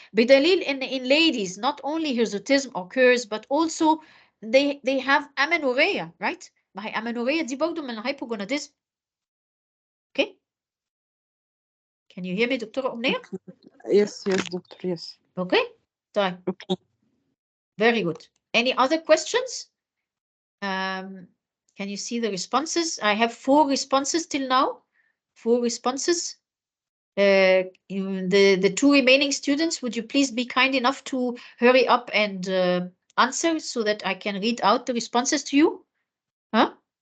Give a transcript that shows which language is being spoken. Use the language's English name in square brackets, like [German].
[Arabic] بدليل [English] in ladies, not only hirsutism occurs, but also they have amenorrhea, right? [Arabic] ما هي amenorrhea دي برضه من الهايبوجوناديزم. [English] Okay? Can you hear me, دكتورة أمنية? Yes, doctor, yes. Okay? [Arabic] طيب. [English] Okay. Very good. Any other questions? Can you see the responses? I have 4 responses till now. 4 responses. The 2 remaining students, would you please be kind enough to hurry up and answer so that I can read out the responses to you? Huh?